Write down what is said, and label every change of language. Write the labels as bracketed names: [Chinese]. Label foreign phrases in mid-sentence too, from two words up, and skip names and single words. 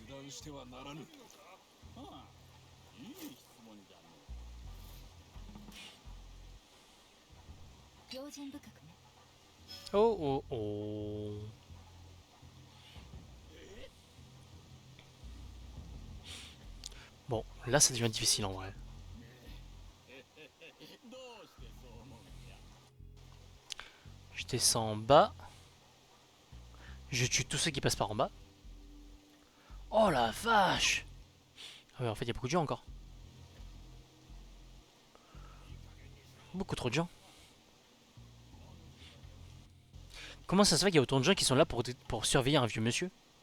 [Japanese] してはならぬ。ああ、いい質問じゃの。用心深くね。 Oh, oh, oh. [French] Bon, là ça devient difficile en vrai. [Japanese] どうしてそう思うんじゃ。 [French] Je descends en bas. Je tue tous ceux qui passent par en bas. Oh la vache! Ah ouais, en fait, il y a beaucoup de gens encore. Beaucoup trop de gens. Comment ça se fait qu'il y a autant de gens qui sont là pour surveiller un vieux monsieur?